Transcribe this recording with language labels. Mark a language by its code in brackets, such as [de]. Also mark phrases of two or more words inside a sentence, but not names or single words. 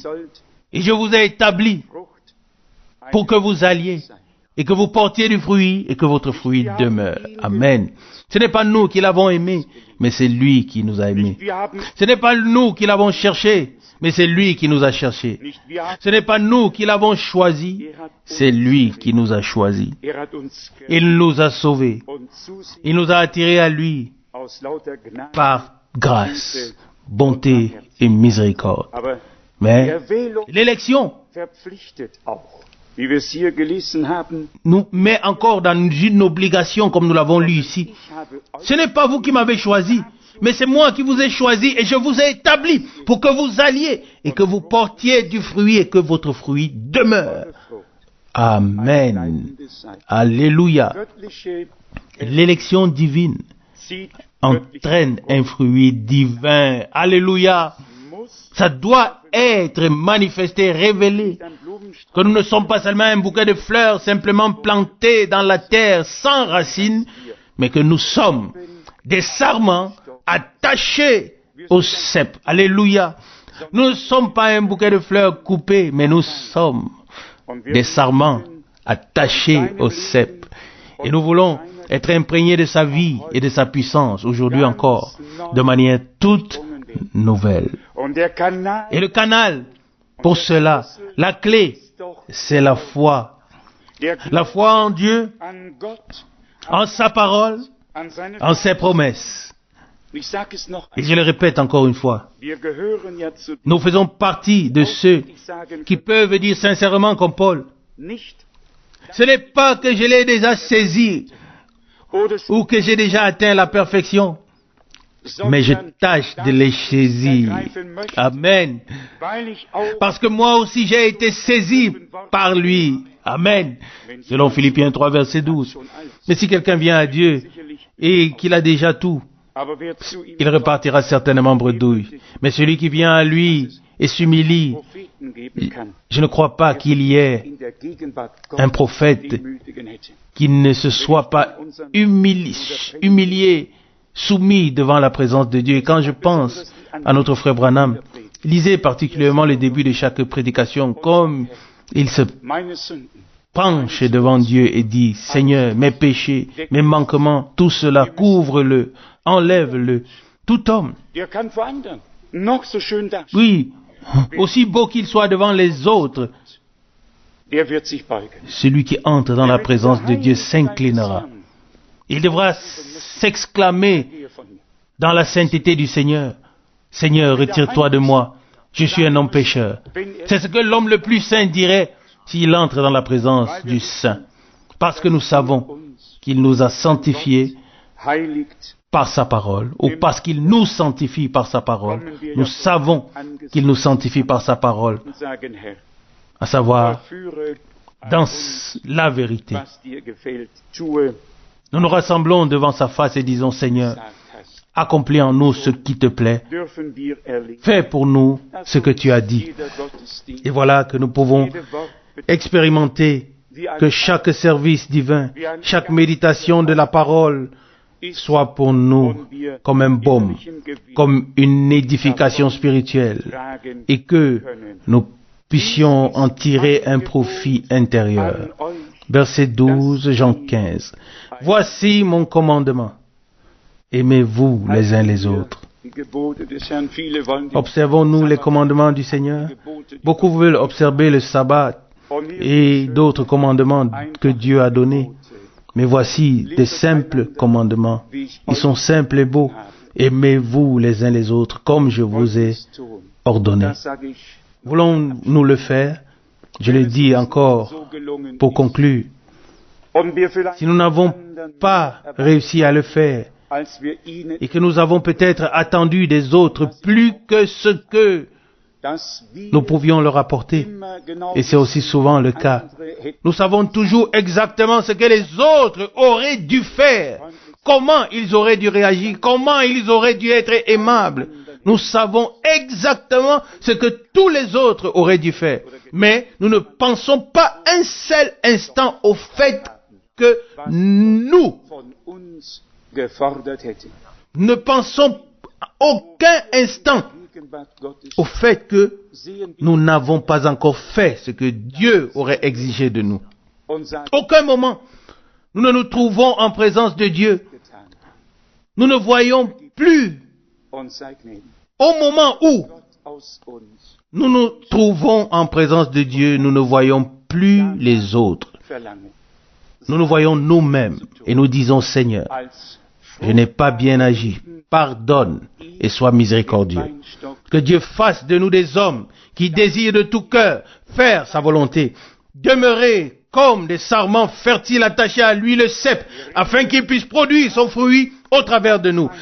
[fr] Et je vous ai établi pour que vous alliez et que vous portiez du fruit et que votre fruit demeure. Amen. Ce n'est pas nous qui l'avons aimé, mais c'est lui qui nous a aimés. Ce n'est pas nous qui l'avons cherché, Mais c'est lui qui nous a cherchés. [de] Nicht wir haben, [fr] Ce n'est pas nous qui l'avons choisi, c'est lui qui nous a choisis. [de] uns [fr] Il nous a sauvés. [de] und zu sich [fr] Il nous a attirés à lui [de] aus lauter Gnade. [fr] par grâce, bonté et miséricorde. [de] Aber die [fr] Mais [de] Erwählung [fr] l'élection [de] verpflichtet auch, wie wir es hier gelesen haben. [fr] nous met encore dans une obligation comme nous l'avons lu ici. [de] Ich habe euch [fr] Ce n'est pas vous qui m'avez choisi, mais c'est moi qui vous ai choisi et je vous ai établi pour que vous alliez et que vous portiez du fruit et que votre fruit demeure. [de] Frucht. [fr] Amen. [de] Leitendes seid. [fr] Alléluia. [de] Göttliche [fr] L'élection divine [de] zieht [fr] entraîne un fruit divin. Alléluia. [de] muss [fr] Ça doit être manifesté, révélé. [de] ein Blumenstrauß [fr] Que nous ne sommes pas seulement un bouquet de fleurs simplement plantés dans la terre sans racines, mais que nous sommes des sarments attachés au cep. Alléluia. Nous ne sommes pas un bouquet de fleurs coupées, mais nous sommes [de] und wir [fr] des sarments attachés au cep. Et nous voulons être imprégnés de sa vie et de sa puissance aujourd'hui encore, de manière toute nouvelle. [de] und der Kanal [fr] Et le canal, pour cela, la clé, [de] ist doch [fr] c'est la foi. [de] der [fr] La foi en Dieu, [de] an Gott, [fr] en sa parole, [de] an seine [fr] en ses promesses. [de] Ich sage es noch [fr] Et je le répète encore une fois, [de] wir gehören ja zu [fr] nous faisons partie de ceux [de] ich sagen [fr] qui peuvent dire sincèrement comme Paul, [de] nicht [fr] ce n'est pas que je l'ai déjà saisi [de] oder [fr] ou que j'ai déjà atteint la perfection, mais je tâche de les saisir. [de] ergreifen möchte, [fr] Amen. [de] weil ich auch [fr] Parce que moi aussi j'ai été saisi par lui. Amen. Selon Philippiens 3, verset 12. [de] schon alt, [fr] Mais si quelqu'un vient à Dieu [de] sicherlich, [fr] et qu'il a déjà tout, [de] aber wer zu ihm [fr] il repartira certainement bredouille. Mais celui qui vient à lui et s'humilie, [de] Propheten geben kann, [fr] je ne crois pas qu'il y ait [de] in der Gegenwart [fr] un [de] Gottes [fr] prophète [de] demütigen hätte. [fr] qui ne se soit pas humilié, soumis devant la présence de Dieu. Et quand je pense à notre frère Branham, lisez particulièrement le début de chaque prédication, comme il se [de] Meine Sünden, [fr] penche devant Dieu et dit, Seigneur, mes péchés, mes manquements, tout cela, couvre-le, enlève-le. Tout homme, [de] der kann vor anderen noch so schön dastehen, [fr] oui, aussi beau qu'il soit devant les autres, [de] der wird sich beugen. [fr] celui qui entre dans la présence de Dieu s'inclinera. Il devra s'exclamer [de] Gehe von mir. [fr] dans la sainteté du Seigneur, Seigneur, retire-toi de moi, je suis un homme pécheur. C'est ce que l'homme le plus saint dirait s'il entre dans la présence du Saint. Parce que nous savons qu'il nous a sanctifiés [de] Heiligt [fr] par sa parole, ou parce qu'il nous sanctifie par sa parole. Nous savons qu'il nous sanctifie par sa parole, [de] und sagen, Herr, [fr] à savoir [de] führe [fr] dans la vérité. [de] was dir gefällt, tue, [fr] Nous nous rassemblons devant sa face et disons, Seigneur, [de] gesagt hast. [fr] accomplis en nous ce qui te plaît. [de] Dürfen wir erleben, [fr] Fais pour nous ce que tu as dit. [de] jeder Gottesdienst, [fr] Et voilà que nous pouvons [de] jede Wort [fr] expérimenter que chaque service divin, chaque méditation de la parole soit pour nous comme un baume, comme une édification spirituelle, [de] tragen [fr] et que [de] können. [fr] nous puissions en tirer un profit intérieur. [de] An euch [fr] Verset 12, Jean 15. Voici mon commandement. Aimez-vous les uns les autres. [de] die Gebote des Herrn. Viele wollen die [fr] Observons-nous les commandements du Seigneur? [de] Gebote [fr] Beaucoup veulent observer le sabbat [de] von mir [fr] et d'autres commandements que Dieu a donnés. Mais voici des simples commandements. Ils sont simples et beaux. Aimez-vous les uns les autres comme je vous ai [de] tun. [fr] ordonné. [de] Das sage ich, [fr] Voulons-nous le faire? Je le dis encore [de] so gelungen [fr] pour [de] ist. [fr] conclure. [de] Und wir vielleicht [fr] Si nous n'avons pas réussi à le faire [de] als wir ihnen [fr] et que nous avons peut-être attendu des autres plus que ce que [de] das wir [fr] nous pouvions leur apporter, [de] immer genau [fr] et c'est aussi souvent le cas, [de] andere hätten [fr] nous savons toujours exactement ce que les autres auraient dû faire, comment ils auraient dû réagir, comment ils auraient dû être aimables. Nous savons exactement ce que tous les autres auraient dû faire. Mais nous ne pensons pas un seul instant au fait que nous [de] von uns gefordert hätten. [fr] ne pensons aucun instant [de] Gegenwart Gottes [fr] au fait que [de] sehen wir [fr] nous n'avons pas encore fait ce que Dieu aurait exigé de nous. [de] und sagen, [fr] Aucun moment, nous ne nous trouvons en présence de Dieu. [de] getan [fr] Nous ne voyons plus [de] und sei gnädig. [fr] au moment où nous nous trouvons en présence de Dieu, nous ne voyons plus les autres. Nous nous voyons nous-mêmes et nous disons, Seigneur, je n'ai pas bien agi. Pardonne et sois miséricordieux. Que Dieu fasse de nous des hommes qui désirent de tout cœur faire sa volonté, demeurer comme des sarments fertiles attachés à lui le cep, afin qu'il puisse produire son fruit au travers de nous.